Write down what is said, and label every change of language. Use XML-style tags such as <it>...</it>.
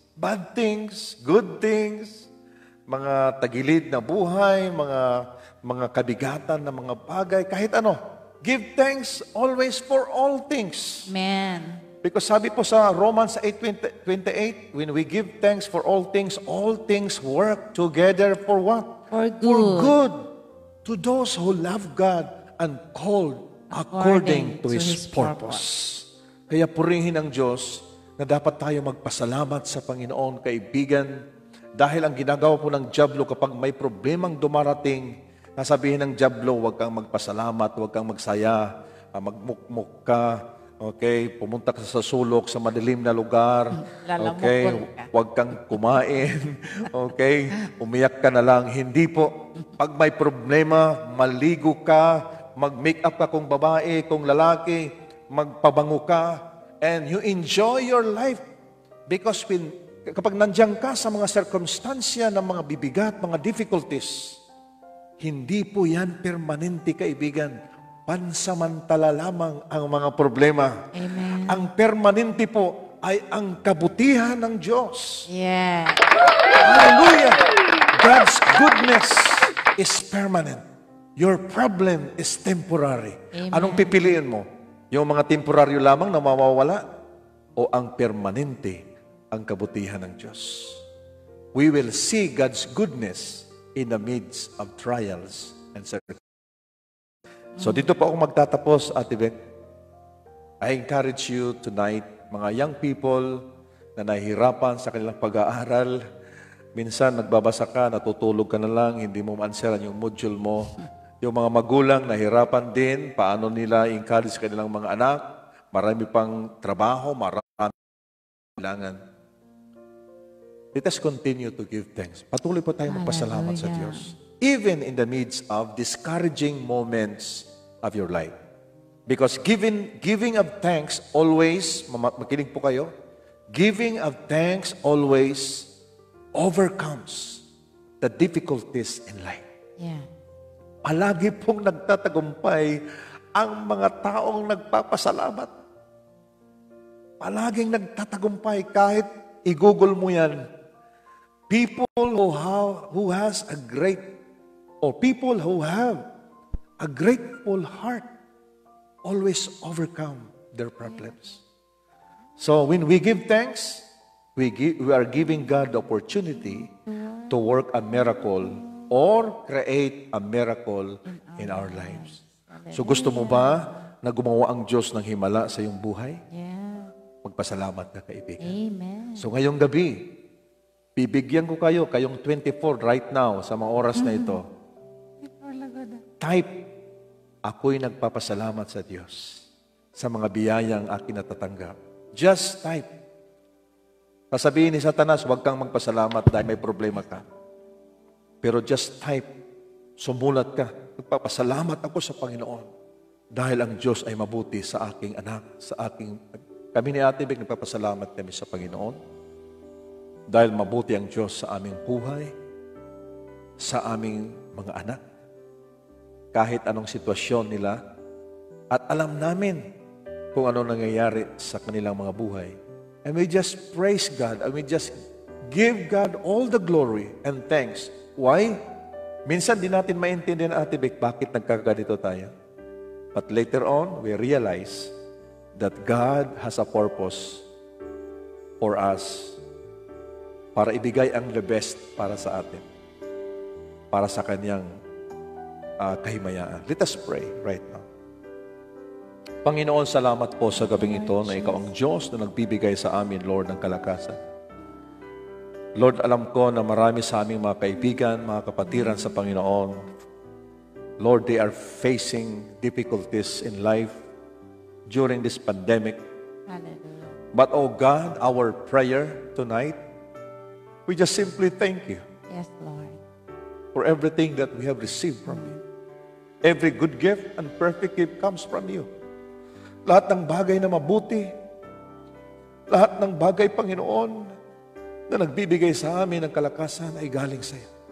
<tl>Bad things, good things, mga tagilid na buhay, mga kabigatan na mga bagay, kahit ano.</tl> <en>Give thanks always for all things. Amen. Because</en> <tl>sabi po sa</tl> <en>Romans 8:28, when we give thanks for all things work together for what? For good. For good to those who love God and called according to His purpose.</en> <tl>Kaya purihin ang Diyos na dapat tayo magpasalamat sa Panginoon, kaibigan, dahil ang ginagawa po ng dyablo kapag may problemang dumarating, nasabihin ng dyablo, huwag kang magpasalamat, huwag kang magsaya, magmukmuk ka, okay, pumunta ka sa sulok, sa madilim na lugar, okay, huwag kang kumain, okay, umiyak ka na lang. Hindi po. Pag may problema, maligo ka, mag-make up ka kung babae, kung lalaki, magpabango ka,</tl> <en>and you enjoy your life.</en> <tl>Because kapag nandiyan ka sa mga circumstansya ng mga bibigat, mga difficulties, hindi po yan permanente, kaibigan. Pansamantala lamang ang mga problema.</tl> <en>Amen.</en> <tl>Ang permanente po ay ang kabutihan ng Diyos.</tl> <en>Yeah. Hallelujah! God's goodness is permanent. Your problem is temporary. Amen.</en> <tl>Anong pipiliin mo? Yung mga temporaryo lamang na mawawala o ang permanente, ang kabutihan ng Diyos?</tl> <en>We will see God's goodness in the midst of trials and circumstances.</en> <tl>So dito po ako magtatapos, Ate Beth.</tl> <en>I encourage you tonight,</en> <tl>mga young people na nahihirapan sa kanilang pag-aaral. Minsan nagbabasa ka, natutulog ka na lang, hindi mo ma-answeran yung module mo. Yung mga magulang nahihirapan din, paano nila encourage kanilang mga anak. Marami pang trabaho, marami kailangan.</tl> <en>Let us continue to give thanks.</en> <tl>Patuloy po tayo magpasalamat sa Diyos.</tl> <en>Even in the midst of discouraging moments of your life. Because giving of thanks always,</en> <tl>makinig po kayo,</tl> <en>giving of thanks always overcomes the difficulties in life. Yeah.</en> <tl>Palagi pong nagtatagumpay ang mga taong nagpapasalamat. Palaging nagtatagumpay kahit i-google mo yan.</tl> <en>People who has a great, or people who have a grateful heart always overcome their problems. So when we give thanks, we are giving God the opportunity to work a miracle or create a miracle in our lives.</en> <tl>So gusto mo ba na gumawa ang Diyos ng himala sa iyong buhay?</tl> <en>Yeah.</en> <tl>Magpasalamat ka, kaibigan.</tl> <en>Amen.</en> <tl>So ngayong gabi, bibigyan ko kayong 24 right now sa mga oras na ito. Type, ako'y nagpapasalamat sa Diyos sa mga biyayang akin natatanggap.</tl> <en>Just type.</en> <tl>Sasabihin ni Satanas, huwag kang magpasalamat dahil may problema ka. Pero</tl> <en>just type,</en> <tl>sumulat ka, nagpapasalamat ako sa Panginoon dahil ang Diyos ay mabuti sa aking anak, kami ni Ate Bek, nagpapasalamat kami sa Panginoon dahil mabuti ang Diyos sa aming buhay, sa aming mga anak, kahit anong sitwasyon nila, at alam namin kung ano nangyayari sa kanilang mga buhay.</tl> <en>And we just praise God, and we just give God all the glory and thanks. Why?</en> <tl>Minsan di natin maintindihan, Ate Bek, bakit nagkaganito tayo.</tl> <en>But later on, we realize that God has a purpose for us</en> <tl>para ibigay ang the best para sa atin, para sa Kanyang kahimayaan.</tl> <en>Let us pray right now.</en> <tl>Panginoon, salamat po sa gabing ito na Ikaw ang Diyos na nagbibigay sa amin, Lord, ng kalakasan. Lord, alam ko na marami sa aming mga kaibigan, mga kapatiran sa Panginoon.</tl> <en>Lord, they are facing difficulties in life during this pandemic. Hallelujah. But, oh God, our prayer tonight, we just simply thank You Yes, Lord. for everything that we have received from You. Every good gift and perfect gift comes from You.</en> <tl>Lahat ng bagay na mabuti, lahat ng bagay, Panginoon, na nagbibigay sa amin ng kalakasan ay galing sa Iyo.</tl>